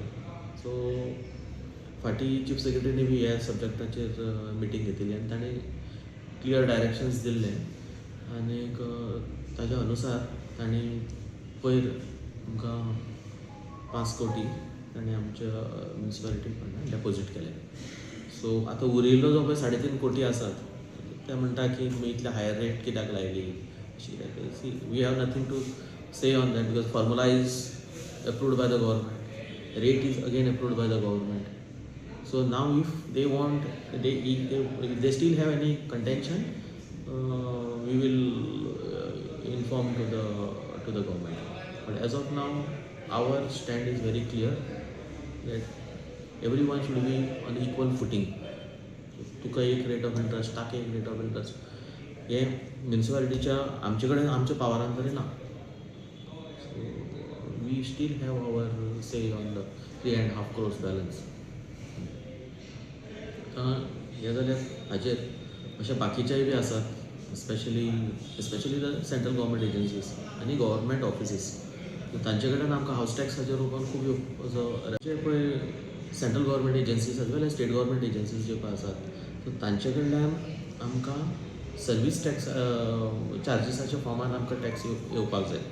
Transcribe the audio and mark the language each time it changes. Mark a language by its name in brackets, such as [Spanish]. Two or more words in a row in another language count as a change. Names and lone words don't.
[Konkani] सो फाटीं चीफ सेक्रेटरीनी बी ह्या सब्जेक्टाचेर मिटींग घेतिल्ली आनी ताणें [English] clear directions [Konkani] दिल्ले आनीक ताज्या अनुसार ताणें पयर आमकां 5 कोटी ताणें आमच्या म्युन्सिपालिटी फंडान डेपॉझीट केले. सो आतां उरिल्लो जो पळय 3.5 कोटी आसात ते म्हणटा की तुमी इतले [English] higher rate [Konkani] कित्याक लायली अशी. [English] C we have nothing to say on that because formula is approved by the government, rate is again approved by the government. So now if they want, if they still have any contention, we will inform to the government. But as of now, our stand is very clear that everyone should be on equal footing. [Konkani] तुका एक [English] rate of interest, [Konkani] ताका एक [English] rate of interest [Konkani] हे म्युन्सिपालिटीच्या आमचे कडेन आमच्या पावरान तरी ना. [English] So we still have our say on the 3.5 crores balance. [Konkani] हे जाल्यार हाचेर अशे बाकीचेय बी आसात [English] specially the central government agencies [Konkani] आनी [English] government offices. [Konkani] तांचे कडेन आमकां हावस टॅक्साच्या रूपान खूब जे पळय [English] central government agencies as well as state government agencies [Konkani] जे पळय आसात सो तांचे कडल्यान आमकां [English] service tax [Konkani] चार्जीसाच्या फॉर्मान आमकां टॅक्स येवपाक जाय.